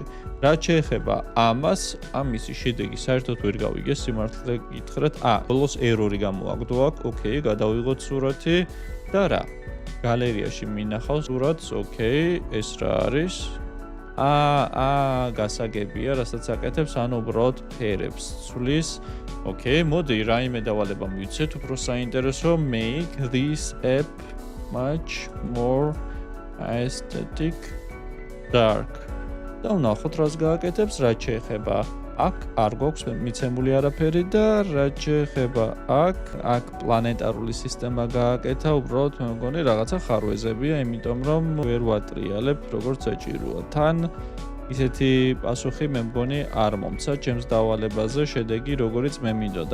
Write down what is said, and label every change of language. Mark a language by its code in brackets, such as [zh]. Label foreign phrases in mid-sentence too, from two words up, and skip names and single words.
[ka] რაც შეეხება ამას, ამისი შედეგი საერთოდ ვერ გავიგე სიმართლე გითხრათ, ბოლოს ერორი გამოაგდო აქ, ოკეი, გადავიღოთ სურათი და რა. გალერეაში მინახავს სურათს, ოკეი, ეს რა არის? გასაგებია, რასაც აკეთებს, ანუ უბრალოდ ფერებს ცვლის. ოკეი, მოდი რაიმე დავალება მივცეთ, უფრო საინტერესო, [en] make this app much more aesthetic dark. [ka] და ვნახოთ რას გააკეთებს, რაც შეეხება აქ არ გვაქვს მიცემული არაფერი და რაც შეეხება აქ პლანეტარული სისტემა გააკეთა, უბრალოდ მე მგონი რაღაცა ხარვეზებია, იმიტომ რომ ვერ ვატრიალებ როგორც საჭიროა. თან ისეთი პასუხი მე მგონი არ მომცა ჩემს დავალებაზე, შედეგი როგორიც მე მინდოდა.